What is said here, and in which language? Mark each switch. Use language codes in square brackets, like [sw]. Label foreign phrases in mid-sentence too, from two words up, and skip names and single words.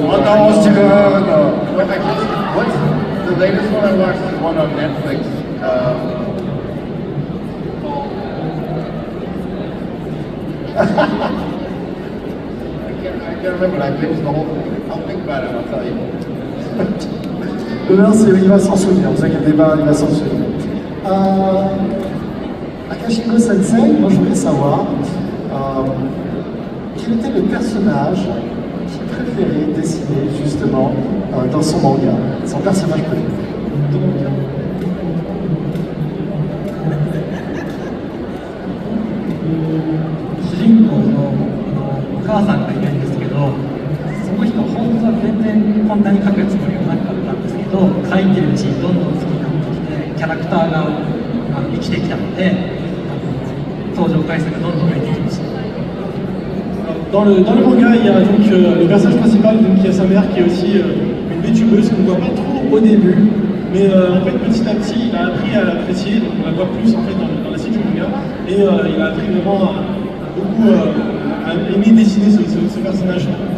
[en] Oh no, Steven! What's the latest one I watched? Is one on Netflix. I can't remember. I finished the whole thing. I'll think about it. I'll tell you. [fr] Demain, il va s'en souvenir, ne vous inquiétez pas, il va s'en souvenir. Akashiko Sensei, moi je voulais savoir quel était le personnage qu'il préférait dessiner justement dans son manga, son personnage préféré. [ja] 主人公のお母さんがいるんですけど、その人本当は全然こんなに描くつもりはなかったんですけど、描いてるうちにどんどん好きになってきて、キャラクターが生きてきたので、登場回数がどんどん増えてきました。 [fr] Dans le manga, il y a donc le personnage principal donc, qui a sa mère qui est aussi une VTubeuse qu'on ne voit pas trop au début, mais en fait petit à petit il a appris à l'apprécier, donc on la voit plus en fait dans la suite du manga, et il a appris vraiment à beaucoup à aimer dessiner ce personnage-là.